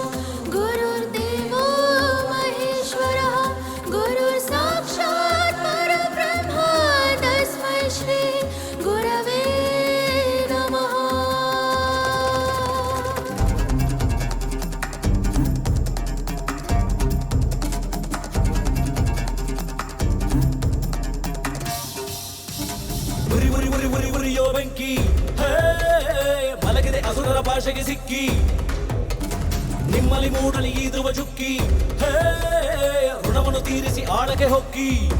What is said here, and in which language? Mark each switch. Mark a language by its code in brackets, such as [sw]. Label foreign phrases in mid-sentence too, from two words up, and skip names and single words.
[sa] गुरुर्देवो महेश्वरः गुरुर्साक्षात् परब्रह्म तस्मै श्री गुरवे नमः [kn] ಉರಿ ಉರಿ ಉರಿ ಉರಿ ಉರಿಯೋ ಬೆಂಕಿ ಮಲಗಿದೆ ಅಸುರರ ಭಾಷೆಗೆ ಸಿಕ್ಕಿ ನಿಮ್ಮಲ್ಲಿ ಮೂಡಲಿ ಈ ಧ್ರುವ ಚುಕ್ಕಿ ಋಣವನ್ನು ತೀರಿಸಿ ಆಳಕ್ಕೆ ಹೊಕ್ಕಿ